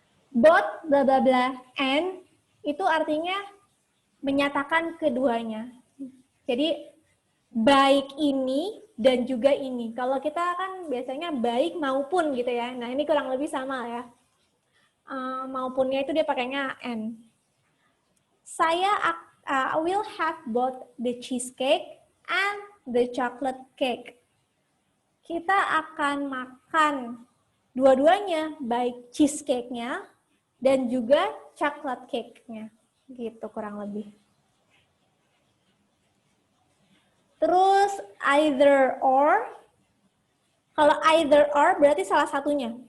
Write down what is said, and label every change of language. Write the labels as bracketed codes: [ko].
[id] Both, bla bla bla, and itu artinya menyatakan keduanya. Jadi baik ini dan juga ini. Kalau kita kan biasanya baik maupun gitu ya. Nah ini kurang lebih sama ya. Maupunnya itu dia pakainya and. [en] Saya will have both the cheesecake and the chocolate cake. [id] Kita akan makan dua-duanya, baik cheesecake-nya dan juga chocolate cake-nya. Gitu kurang lebih. Terus either or. Kalau either or berarti salah satunya.